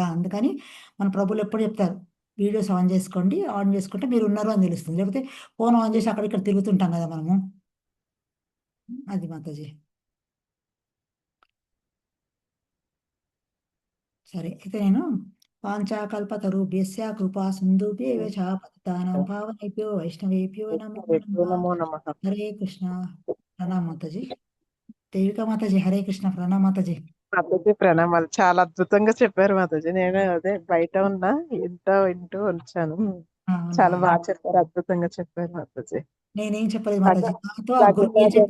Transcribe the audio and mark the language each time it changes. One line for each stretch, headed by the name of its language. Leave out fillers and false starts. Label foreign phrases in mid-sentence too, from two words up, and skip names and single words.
Telugu: అందుకని మన ప్రభువులు ఎప్పుడు చెప్తారు,
English: videos on
Telugu: చేసుకోండి, ఆన్ చేసుకుంటే మీరు ఉన్నారు అని తెలుస్తుంది. లేకపోతే
English: phone on
Telugu: చేసి అక్కడ ఇక్కడ తిరుగుతుంటాం కదా మనము. అది మాతాజీ. సరే అయితే నేను
Sanskrit: వాంఛాకల్పతరుభ్యస్య కృపా సింధుభ్యేవ చ పతితానాం పావనేభ్యో వైష్ణవేభ్యో నమో నమః. నమో నమః.
Telugu: హరే కృష్ణ. ప్రణామ్ మాతాజీ. దేవికా మాతాజీ హరే కృష్ణ ప్రణామ్ మాతాజీ. మాతాజీ ప్రణామాలు. చాలా అద్భుతంగా చెప్పారు మాతాజీ. నేను అదే బయట ఉన్నా వింటూ వచ్చాను. అవునా చాలా బాగా చెప్పారు. అద్భుతంగా చెప్పారు మాతాజీ. నేనేం చెప్పలేదు భగ మాతాజీ, నాతో ఆ గురువు ఏం భగవద్